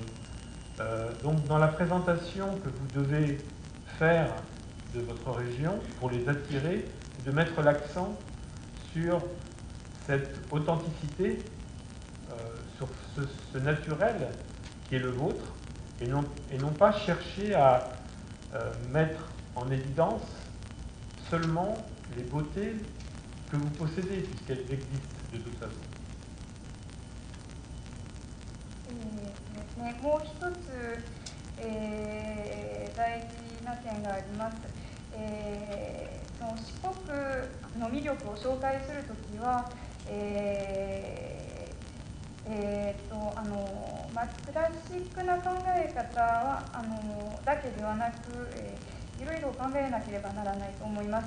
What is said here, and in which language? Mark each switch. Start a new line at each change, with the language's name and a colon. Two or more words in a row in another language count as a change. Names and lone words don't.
French: Donc dans la présentation que vous devez faire de votre région, pour les attirer, c'est de mettre l'accent sur cette authenticité, sur ce naturel qui est le vôtre, et non pas chercher à mettre en évidence seulement les beautés que vous possédez, puisqu'elles existent de toute façon.
Japanese: ですね、もう一つ、大事な点があります。その四国の魅力を紹介するときは、クラシックな考え方はだけではなく、いろいろ考えなければならないと思います。